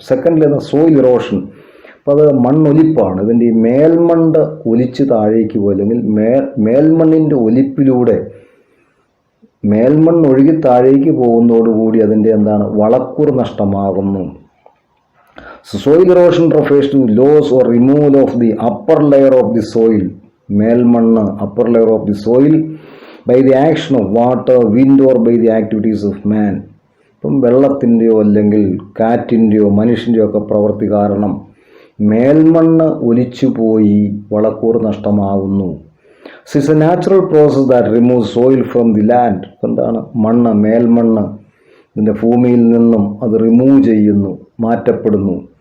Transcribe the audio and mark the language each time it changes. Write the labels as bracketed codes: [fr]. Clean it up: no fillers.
[ml] Secondly soil erosion. അപ്പോൾ അത് മണ്ണൊലിപ്പാണ്. ഇതിൻ്റെ ഈ മേൽമണ്ണ് ഒലിച്ച് താഴേക്ക് പോകും, അല്ലെങ്കിൽ മേൽമണ്ണിൻ്റെ ഒലിപ്പിലൂടെ മേൽമണ്ണ് ഒഴുകി താഴേക്ക് പോകുന്നതോടുകൂടി അതിൻ്റെ വളക്കൂറ് നഷ്ടമാകുന്നു. [en] Soil erosion refers to loss or removal of the upper layer of the soil. മേൽമണ്ണ്, upper layer of the soil by the action of water, wind or by the activities of man. [ml] ഇപ്പം വെള്ളത്തിൻ്റെയോ അല്ലെങ്കിൽ കാറ്റിൻ്റെയോ മനുഷ്യൻ്റെയോ ഒക്കെ പ്രവൃത്തി കാരണം മേൽമണ്ണ് ഒലിച്ചു പോയി വളക്കൂറ് നഷ്ടമാകുന്നു. [en] It's a natural process that remove soil from the land. [ml] മേൽമണ്ണ് ഇതിൻ്റെ ഭൂമിയിൽ നിന്നും അത് റിമൂവ് ചെയ്യുന്നു, മാറ്റപ്പെടുന്നു.